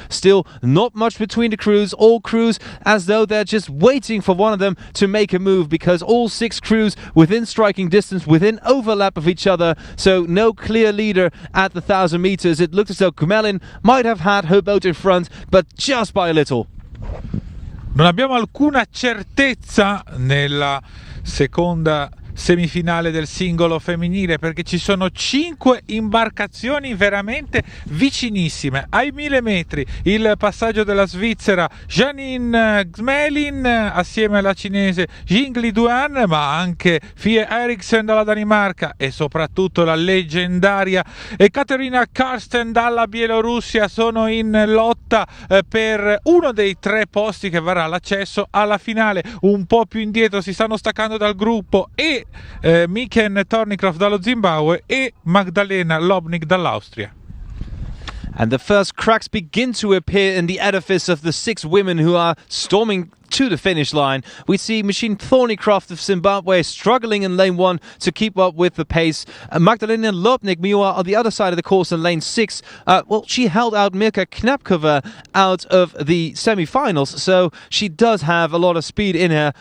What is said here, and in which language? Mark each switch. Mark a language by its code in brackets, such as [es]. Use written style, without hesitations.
[en] Still not much between the crews. All crews as though they're just waiting for one of them to make a move, because all 6 crews within striking distance, within overlap of each other. So no clear leader at the 1,000 meters. It looked as though Gmelin might have had her boat in front, but just by a little. [it] Non abbiamo alcuna certezza nella seconda semifinale del singolo femminile, perché ci sono 5 imbarcazioni veramente vicinissime ai 1000 metri. Il passaggio della Svizzera Janine Gmelin assieme alla cinese Jingli Duan, ma anche Fie Eriksen dalla Danimarca e soprattutto la leggendaria Katerina Karsten dalla Bielorussia sono in lotta per uno dei 3 posti che varrà l'accesso alla finale. Un po' più indietro si stanno staccando dal gruppo e Miken Thornycroft dallo Zimbabwe e Magdalena Lobnik dall'Austria. [en] And the first cracks begin to appear in the edifice of the 6 women who are storming to the finish line. We see Machine Thornycroft of Zimbabwe struggling in lane 1 to keep up with the pace. Magdalena Lobnik, meanwhile, on the other side of the course in lane 6, she held out Mirka Knapkova out of the semi-finals, so she does have a lot of speed in her.